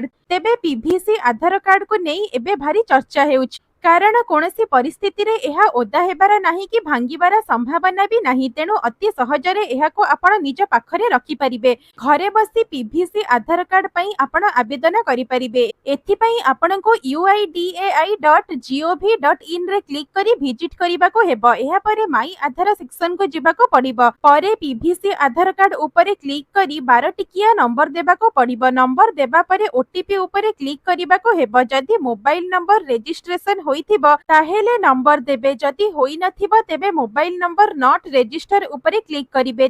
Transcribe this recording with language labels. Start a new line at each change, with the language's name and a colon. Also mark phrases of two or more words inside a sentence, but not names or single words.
Odia: ତେବେ ପିଭିସି ଆଧାର କାର୍ଡ କୁ ନେଇ ଏବେ ଭାରି ଚର୍ଚ୍ଚା ହେଉଛି, କାରଣ କୋନୋସି ପରିସ୍ଥିତି ରେ ଏହା ଓଦା ହେବାର ନାହିଁ କି ଭାଙ୍ଗିବାର ସମ୍ଭାବନା ଭି ନାହିଁ। ତେଣୁ ଅତି ସହଜରେ ଏହାକୁ ଆପଣ ନିଜ ପାଖରେ ରଖି ପାରିବେ। ଘରେ ବସି ପିଭିସି ଆଧାର କାର୍ଡ ପାଇଁ ଆପଣ ଆବେଦନ କରି ପାରିବେ। ଏଥି ପାଇଁ ଆପଣଙ୍କୁ uidai.gov.in ରେ କ୍ଲିକ କରି ଭିଜିଟ କରିବାକୁ ହେବ। ଏହା ପରେ ମାଇ ଆଧାର ସେକ୍ସନ କୁ ଯିବାକୁ ପଡ଼ିବ। ପରେ ପିଭିସି ଆଧାର କାର୍ଡ ଉପରେ କ୍ଲିକ କରି 12 ଟିକିଆ ନମ୍ବର ଦେବାକୁ ପଡ଼ିବ। ନମ୍ବର ଦେବା ପରେ ଓଟିପି ଉପରେ କ୍ଲିକ କରିବାକୁ ହେବ। ଯଦି
English: mobile number registration
Odia: ହୋଇଥିବ ତାହେଲେ ନମ୍ବର ଦେବେ, ଯଦି ହୋଇ ନଥିବ ତେବେ
English: mobile number not register
Odia: ଉପରେ କ୍ଲିକ କରିବେ।